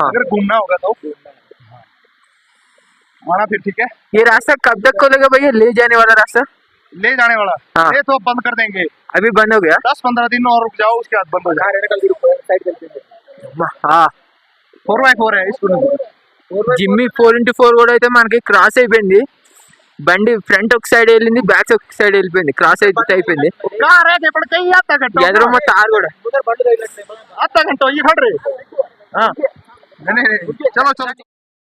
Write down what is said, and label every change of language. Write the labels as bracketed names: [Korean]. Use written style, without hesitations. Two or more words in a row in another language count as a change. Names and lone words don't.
[Hindi] अगर घूमना होगा तो आना, फिर ठीक है। ये रास्ता कब तक खोलेगा भैया, ले जाने वाला रास्ता? ले जाने वाला हाँ। ये तो बंद कर देंगे, अभी बंद हो गया? 10-15 दिन और रुक जाओ, उसके बाद बंद हो जाएगा। हाँ 4x4 है इसको। [Telugu] జిమ్మి 4x4 కూడా అయితే మనకి క్రాస్ అయిపోయింది. బండి ఫ్రంట్ ఒక సైడ్ వెళ్ళింది, బ్యాక్ ఒక సైడ్ వెళ్ళిపోయింది, క్రాస్ అయితే అయిపోయింది. [Hindi] कार है ఇప్పుడు कहीं आधा घंटा [Telugu] ఎదురుమ్మ తారు కూడా [Hindi] आधा घंटा ये खड़ रहे। हाँ नहीं चलो चलो।